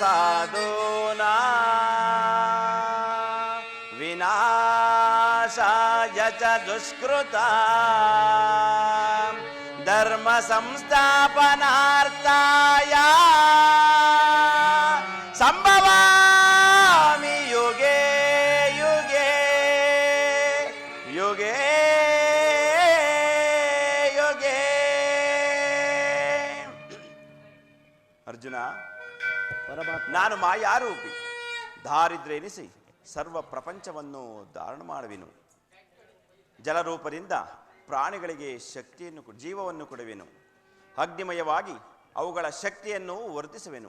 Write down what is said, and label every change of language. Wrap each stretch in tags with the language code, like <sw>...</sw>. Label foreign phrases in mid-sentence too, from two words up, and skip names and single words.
<sa>ಸಾಧೂನಾಂ ವಿನಾಶಾಯ ಚ ದುಷ್ಕೃತಾಂ ಧರ್ಮ ಸಂಸ್ಥಾಪನಾರ್ಥಾಯ ಸಂಭವಾಮಿ ಯುಗೇ ಯುಗೇ ಯುಗೇ ಯುಗೇ.</sa> <kn>ಅರ್ಜುನ, ನಾನು ಮಾಯಾರೂಪಿ, ದಾರಿದ್ರ್ಯ ಎನಿಸಿ ಸರ್ವ ಪ್ರಪಂಚವನ್ನು ಧಾರಣ ಮಾಡುವೆನು. ಜಲರೂಪದಿಂದ ಪ್ರಾಣಿಗಳಿಗೆ ಶಕ್ತಿಯನ್ನು, ಜೀವವನ್ನು ಕೊಡುವೆನು. ಅಗ್ನಿಮಯವಾಗಿ ಅವುಗಳ ಶಕ್ತಿಯನ್ನು ವರ್ಧಿಸುವೆನು.</kn>